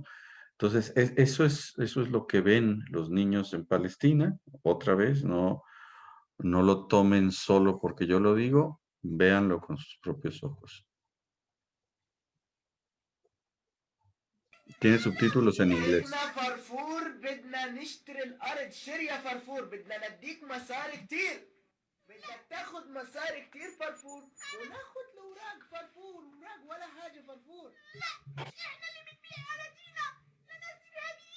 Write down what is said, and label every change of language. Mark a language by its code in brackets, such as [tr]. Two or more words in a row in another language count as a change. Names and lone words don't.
[es] Entonces, eso es lo que ven los niños en Palestina. Otra vez, no lo tomen solo porque yo lo digo, véanlo con sus propios ojos. Tiene subtítulos en inglés. [ar] احنا فرفور بدنا نشتري الارض شري يا فرفور بدنا نديك مصاري كتير بدك تاخد مصاري كتير فرفور وناخد الاوراق فرفور اوراق ولا حاجه فرفور لا مش احنا اللي بنبيع اراضينا لناس